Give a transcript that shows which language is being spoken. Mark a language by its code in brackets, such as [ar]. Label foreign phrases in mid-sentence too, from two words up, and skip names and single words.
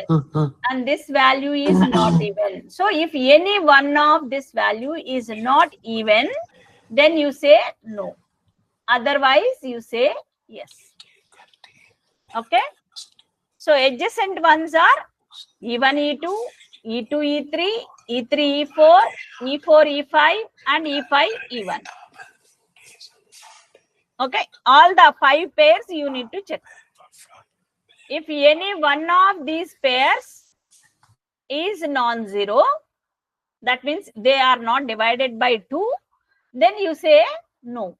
[en] And this value is not even. So if any one of this value is not even, then you say no. Otherwise, you say yes. Okay. So adjacent ones are E1, E2, E2, E3, E3, E4, E4, E5, and E5, E1. Okay. All the 5 pairs you need to check. If any one of these pairs is non-zero, that means they are not divided by 2, then you say no.